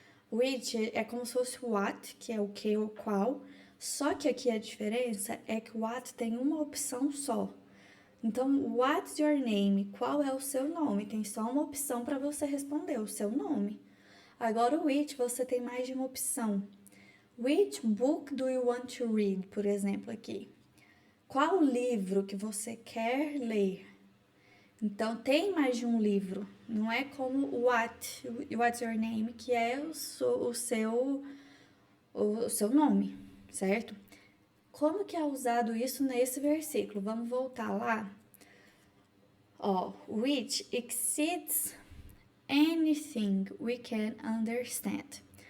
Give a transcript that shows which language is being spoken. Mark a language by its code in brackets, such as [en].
[pt] Which é como se fosse what, que é o que ou qual, só que aqui a diferença é que o what tem uma opção só. Então, [en] what's your name? [pt] Qual é o seu nome? Tem só uma opção para você responder, o seu nome. Agora, o which, você tem mais de uma opção. [en] Which book do you want to read? [pt] Por exemplo, aqui. Qual livro que você quer ler? Então, tem mais de um livro. Não é como [en] what's your name, [pt] que é o seu nome, certo? como que é usado isso nesse versículo? Vamos voltar lá. [en] Ó, which exceeds anything we can understand.